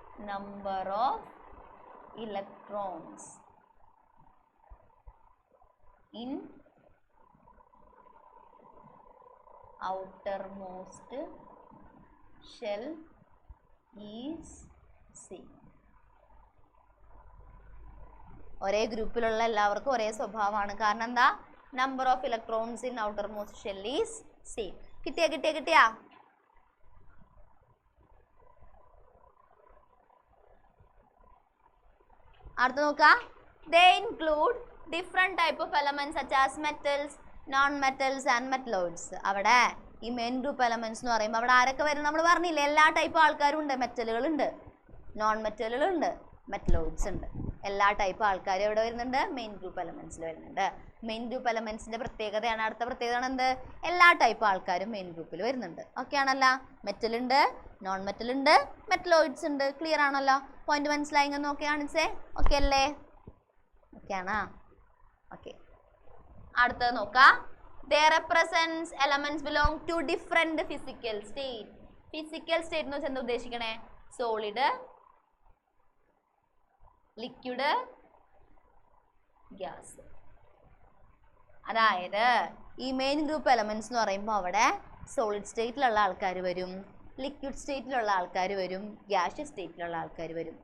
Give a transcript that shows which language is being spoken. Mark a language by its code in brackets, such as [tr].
[en] Number of electrons in outermost shell is same. [ml] ഒരേ ഗ്രൂപ്പിലുള്ള എല്ലാവർക്കും ഒരേ സ്വഭാവമാണ്. കാരണം എന്താ? [en] number of electrons in outermost shell is same. [ml] കിട്ടിയാ? അടുത്ത നോക്കാം. [en] They include different type of elements such as metals, non-metals and metalloids. [ml] അവിടെ ഈ മെയിൻ ഗ്രൂപ്പ് എലമെന്റ്സ് എന്ന് പറയുമ്പോൾ അവിടെ ആരൊക്കെ വരും? നമ്മൾ പറഞ്ഞില്ലേ, എല്ലാ ടൈപ്പ് ആൾക്കാരും ഉണ്ട്. മെറ്റലുകളുണ്ട്, നോൺ മെറ്റലുകളുണ്ട്, മെറ്റലോയിഡ്സ് ഉണ്ട്. എല്ലാ ടൈപ്പ് ആൾക്കാരും എവിടെ വരുന്നുണ്ട്? മെയിൻ ഗ്രൂപ്പ് എലമെന്റ്സിൽ വരുന്നുണ്ട്. മെയിൻ ഗ്രൂപ്പ് എലമെന്റ്സിന്റെ പ്രത്യേകതയാണ്, അടുത്ത പ്രത്യേകത എന്ത്? എല്ലാ ടൈപ്പ് ആൾക്കാരും മെയിൻ ഗ്രൂപ്പിൽ വരുന്നുണ്ട്. ഓക്കെ ആണല്ലോ? മെറ്റൽ ഉണ്ട്, നോൺ മെറ്റൽ ഉണ്ട്, മെറ്റലോയിഡ്സ് ഉണ്ട്. ക്ലിയർ ആണല്ലോ? പോയിന്റ് മനസ്സിലായെങ്കിൽ നോക്കി കാണിച്ചേ. ഓക്കെ അല്ലേ? ഓക്കെ ആണോ? ഓക്കെ. അടുത്തത് നോക്കാം. [en] Their represents elements belong to different physical state. [ml] Physical state എന്ന് വെച്ചാൽ എന്താ ഉദ്ദേശിക്കണേ? Solid, liquid, gas. അതായത് ഈ മെയിൻ ഗ്രൂപ്പ് എലമെന്റ്സ് എന്ന് പറയുമ്പോൾ അവിടെ സോളിഡ് സ്റ്റേറ്റിലുള്ള ആൾക്കാർ വരും, ലിക്വിഡ് സ്റ്റേറ്റിലുള്ള ആൾക്കാർ വരും, ഗ്യാഷ്യസ് സ്റ്റേറ്റിലുള്ള ആൾക്കാർ വരും.